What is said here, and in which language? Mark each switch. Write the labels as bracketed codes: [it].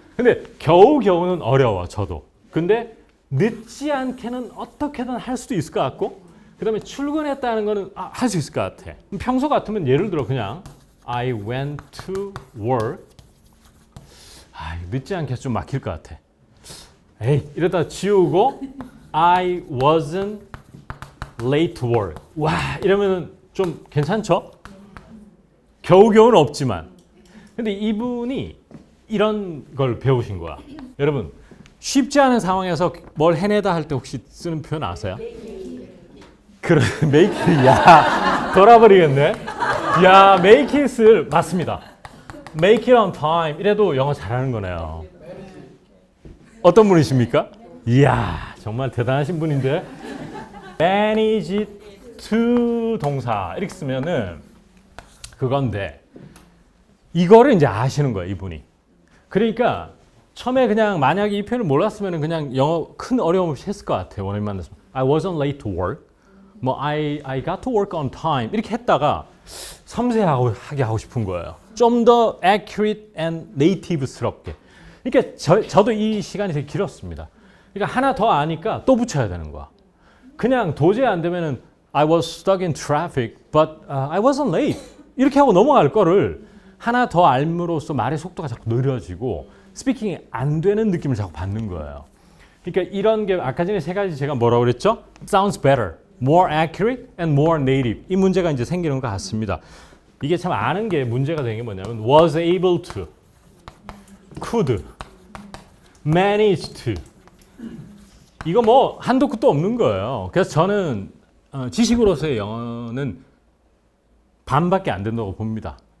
[ko] 근데 겨우겨우는 어려워 저도. 근데 늦지 않게는 어떻게든 할 수도 있을 것 같고 그 다음에 출근했다는 거는 할 수 있을 것 같아. 평소 같으면 예를 들어 그냥 [en] I went to work. [ko] 늦지 않게 좀 막힐 것 같아. 이러다 지우고 [en] I wasn't late to work. [ko] 이러면은 좀 괜찮죠? 겨우겨우는 없지만. 근데 이분이 이런 걸 배우신 거야. 여러분 쉽지 않은 상황에서 뭘 해내다 할 때 혹시 쓰는 표현 아세요? [en] make it. [ko] 돌아버리겠네. make it을 맞습니다. [en] make it on time [ko] 이래도 영어 잘하는 거네요. 어떤 분이십니까? 이야 정말 대단하신 분인데 [en] manage it to [ko] 동사 이렇게 쓰면은 그건데 이거를 이제 아시는 거예요 이분이. 그러니까 처음에 그냥 만약에 이 표현을 몰랐으면 그냥 영어 큰 어려움 없이 했을 것 같아요. 원어민 만났으면 [en] I wasn't late to work. [ko] 뭐 [en] I got to work on time [ko] 이렇게 했다가 섬세하게 하고 싶은 거예요. 좀 더 [en] accurate and native [ko] 스럽게. 그러니까 저도 이 시간이 되게 길었습니다. 그러니까 하나 더 아니까 또 붙여야 되는 거야. 그냥 도저히 안 되면은 [en] I was stuck in traffic, but I wasn't late. [ko] 이렇게 하고 넘어갈 거를 하나 더 알므로써 말의 속도가 자꾸 느려지고 스피킹이 안 되는 느낌을 자꾸 받는 거예요. 그러니까 이런 게 아까 전에 세 가지 제가 뭐라고 그랬죠? [en] Sounds better, more accurate, and more native. [ko] 이 문제가 이제 생기는 것 같습니다. 이게 참 아는 게 문제가 되는 게 뭐냐면 [en] was able to, could, manage to. [ko] 이거 뭐 한도 끝도 없는 거예요. 그래서 저는 지식으로서의 영어는 반밖에 안 된다고 봅니다.